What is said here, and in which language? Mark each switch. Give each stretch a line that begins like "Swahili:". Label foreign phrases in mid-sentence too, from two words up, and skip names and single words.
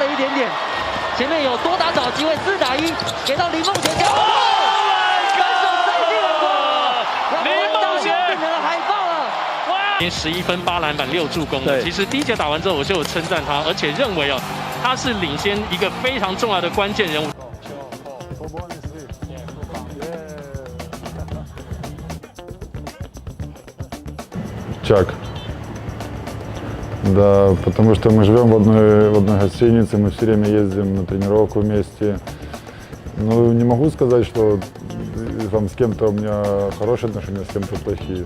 Chinese: 了一点点，前面有多打找机会，4打1，给到林梦泉脚，分手塞进了골！林梦泉变成了海报了。 11分8篮板6助攻的，其实第一节打完之后，我就有称赞他，而且认为哦，他是领先一个非常重要的关键人物。
Russian: Чак. Да, потому что мы живем в одной гостинице, мы все время ездим на тренировку вместе. Ну, не могу сказать, что там с кем-то у меня хорошие отношения, с кем-то плохие.